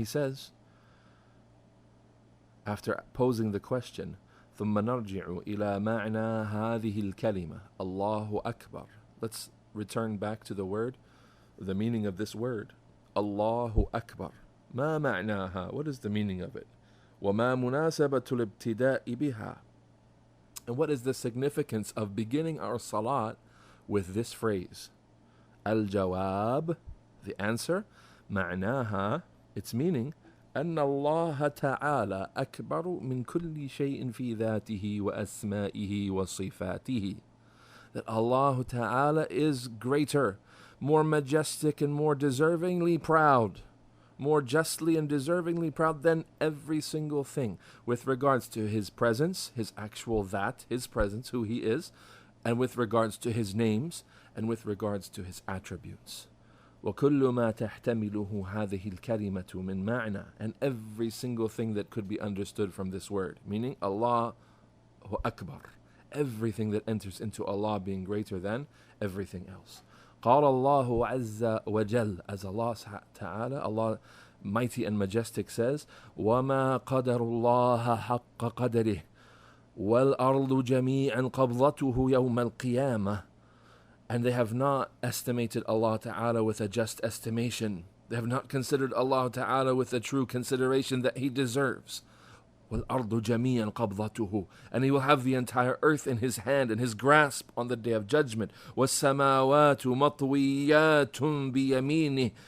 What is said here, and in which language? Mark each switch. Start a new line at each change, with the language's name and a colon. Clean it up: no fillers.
English: He says, after posing the question,
Arabic: ثم نرجع إلى معنى هذه الكلمة الله أكبر.
English: Let's return back to the word, the meaning of this word, Allahu Akbar.
Arabic: ما معناها?
English: What is the meaning of it?
Arabic: وما مناسبة الابتداء بها?
English: And what is the significance of beginning our salat with this phrase?
Arabic: Al-Jawab,
English: the answer,
Arabic: معناها,
English: its meaning,
Arabic: أن الله تعالى أكبر من كل شيء في ذاته وأسمائه وصفاته.
English: That Allah Ta'ala is greater, more majestic and more deservingly proud, more justly and deservingly proud than every single thing with regards to His presence, His actual that, His presence, who He is, and with regards to His names, and with regards to His attributes.
Arabic: وَكُلُّ مَا تَحْتَمِلُهُ هَذِهِ الْكَلِمَةُ مِنْ مَعْنَى.
English: And every single thing that could be understood from this word, meaning Allahu Akbar, everything that enters into Allah being greater than everything else.
Arabic: قال الله عز وجل,
English: as Allah Ta'ala, Allah mighty and majestic says,
Arabic: وَمَا قَدَرُ اللَّهَ حَقَّ قَدَرِهِ وَالْأَرْضُ جَمِيعًا قَبْضَتُهُ يَوْمَ الْقِيَامَةِ.
English: And they have not estimated Allah Ta'ala with a just estimation. They have not considered Allah Ta'ala with the true consideration that He deserves.
Arabic: وَالْأَرْضُ جَمِيعًا قَبْضَتُهُ.
English: And He will have the entire earth in His hand, in His grasp on the Day of Judgment.
Arabic: وَالسَّمَاوَاتُ مَطْوِيَّاتٌ بِيَمِينِهِ.